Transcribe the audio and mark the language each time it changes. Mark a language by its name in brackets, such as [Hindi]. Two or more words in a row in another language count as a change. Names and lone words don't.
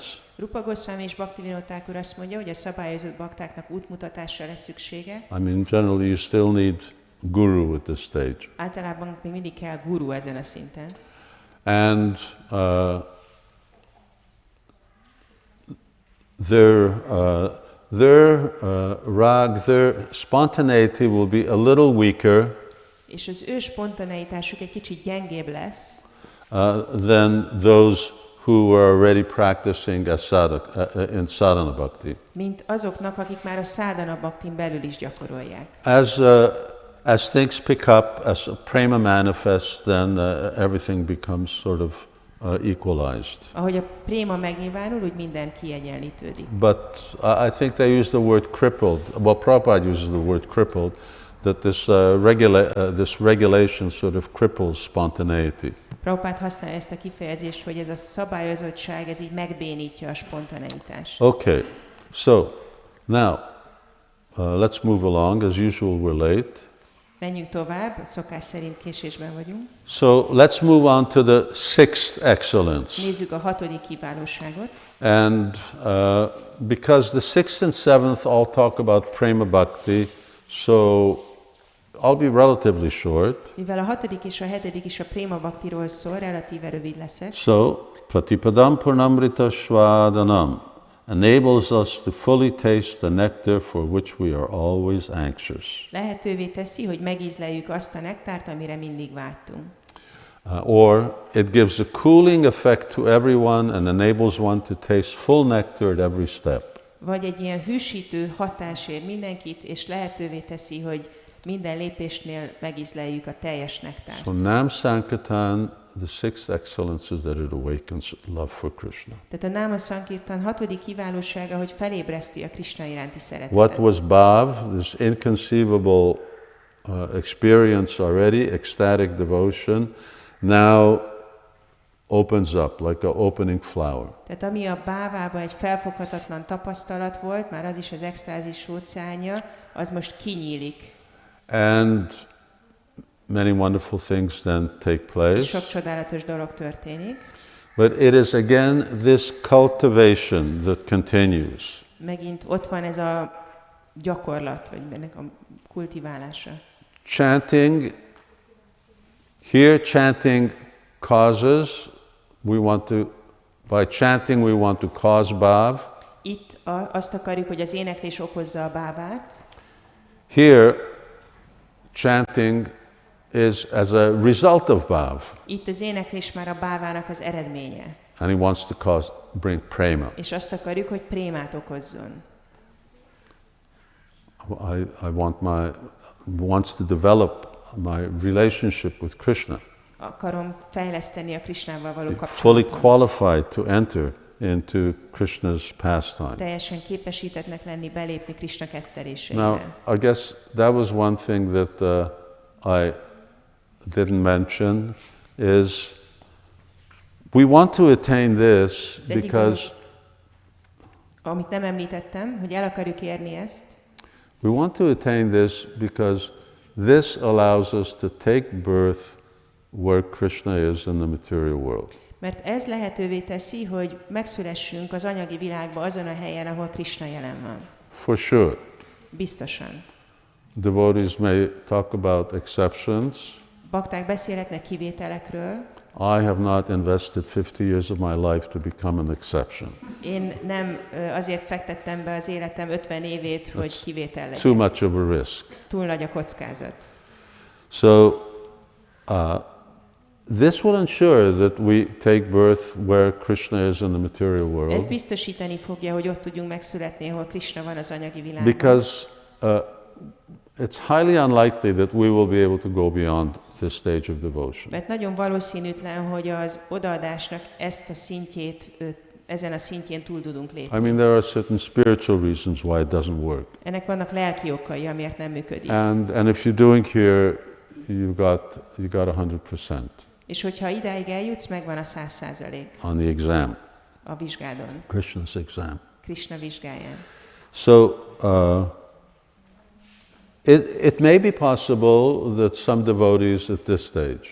[Hungarian] Rupa Goswami és Bhaktivinoda Thakur azt mondja, hogy a szabályozott baktáknak útmutatásra lesz szüksége. [English] I mean, generally you still need guru at this stage. [Hungarian] Általában még mindig kell guru ezen a szinten. [English] And their spontaneity will be a little weaker [Hungarian] És az ő spontaneitásuk egy kicsit gyengébb lesz, [English] than those who are already practicing in [Sanskrit] sadhana bhakti. [Hungarian] mint azoknak, akik már a [Sanskrit] sadhana bhaktin [Hungarian] belül is gyakorolják. [English] As things pick up, as prema manifests, then everything becomes sort of equalized. [Hungarian] Ahogy a préma megnyilvánul, úgy minden kiegyenlítődik. [English] But I think they use the word crippled. Well, Prabhupada uses the word crippled, that this regulation sort of cripples spontaneity. [Hungarian] Prabhupád használja ezt a kifejezést, hogy ez a szabályozottság, ez így megbénítja a spontaneitást. [English] Okay, so now let's move along. As usual, we're late. [Hungarian] Menjünk tovább, szokás szerint késésben vagyunk. [English] So let's move on to the sixth excellence. [Hungarian] Nézzük a 6. kiválóságot. [English] And because the sixth and seventh all talk about [Sanskrit] prema bhakti, [English] so I'll be relatively short. [Hungarian] Mivel a 6. és a 7. is a [Sanskrit] préma bhaktiról [Hungarian] szól, relatíve rövid leszek. [English] So, [Sanskrit] pratipadam purnamrita svadanam [English] enables us to fully taste the nectar for which we are always anxious. [Hungarian] Lehetővé teszi, hogy megízleljük azt a nektárt, amire mindig vágytunk. [English] Or it gives a cooling effect to everyone and enables one to taste full nectar at every step. [Hungarian] Vagy egy ilyen hűsítő hatás ér mindenkit, és lehetővé teszi, hogy minden lépésnél megízleljük a teljes nektárt. [English] So [Sanskrit] Nam Sankirtan, [English] the sixth excellence is that it awakens love for Krishna. [Hungarian] Tehát a [Sanskrit] Náma Sankirtan [Hungarian] 6. kiválósága, hogy felébreszti a Krishna iránti szeretetet. [English] What was bhav, this inconceivable experience already, ecstatic devotion, now opens up like an opening flower. [Hungarian] Tehát ami a bávában egy felfoghatatlan tapasztalat volt, már az is az extázis óceánja, az most kinyílik. [English] And many wonderful things then take place. [Hungarian] Sok csodálatos dolog történik. [English] But it is again this cultivation that continues. [Hungarian] Megint ott van ez a gyakorlat, vagy ennek a kultiválása. [English] Chanting, here chanting causes, by chanting we want to cause bhav. [Hungarian] Itt azt akarjuk, hogy az éneklés okozza a bávát. [English] Here, chanting is as a result of bhav. [Hungarian] Itt az éneklés már a bávának az eredménye. [English] And he wants to bring prema. [Hungarian] És azt akarjuk, hogy prémát okozzon. [English] Wants to develop my relationship with Krishna. [Hungarian] Akarom fejleszteni a Krishnával való [English] Fully [Hungarian] kapcsolatot. [English] qualified to enter into Krishna's pastime. [Hungarian] Teljesen képesítettnek lenni, belépni Krishna [English] Now, [Hungarian] ketteléseibe. [English] I guess that was one thing that I didn't mention is we want to attain this because [Hungarian] amit nem említettem, hogy el akarjuk érni ezt, [English] we want to attain this because this allows us to take birth where Krishna is in the material world. [Hungarian] mert ez lehetővé teszi, hogy megszülessünk az anyagi világban azon a helyen, ahol Krishna jelen van. [English] For sure. [Hungarian] Biztosan. [English] Devotees may talk about exceptions. [Hungarian] Bakták beszélhetnek kivételekről. [English] I have not invested 50 years of my life to become an exception. [Hungarian] Én nem azért fektettem be az életem 50 évét, hogy kivétel legyen. [English] Too much of a risk. [Hungarian] Túl nagy a kockázat. [English] So, this will ensure that we take birth where Krishna is in the material [Hungarian] Ez [English] world. [Hungarian] biztosítani fogja, hogy ott tudjunk megszületni, ahol Krishna van az anyagi világban. [English] Because it's highly unlikely that we will be able to go beyond this stage of devotion. [Hungarian] Mert nagyon valószínűtlen, hogy az odaadásnak ezen a szintjén túl tudunk lépni. [English] I mean, there are certain spiritual reasons why it doesn't work. [Hungarian] Ennek vannak lelki okai, amiért nem működik. [English] And if you're doing here, you got 100% [Hungarian] És hogyha idáig eljutsz, megvan a 100% [English] on the exam, [Hungarian] a vizsgádon, [English] Krishna's exam. [Hungarian] Krishna vizsgáján. [English] So, it may be possible that some devotees at this stage,